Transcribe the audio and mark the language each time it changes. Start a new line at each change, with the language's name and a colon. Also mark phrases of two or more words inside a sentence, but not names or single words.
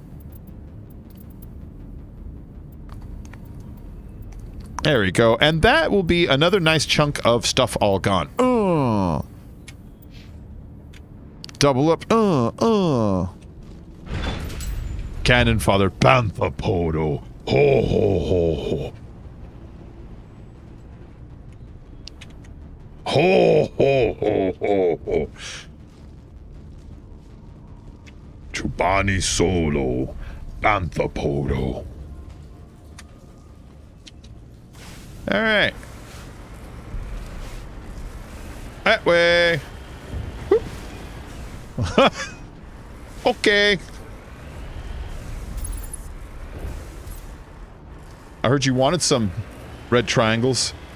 English: There we go. And that will be another nice chunk of stuff all gone. Double up. Cannon Father Panthapodo. Ho, ho, ho, ho. Ho, ho, ho, ho, ho. Chubani Solo. Panthapodo. Alright. That way. Okay. I heard you wanted some red triangles.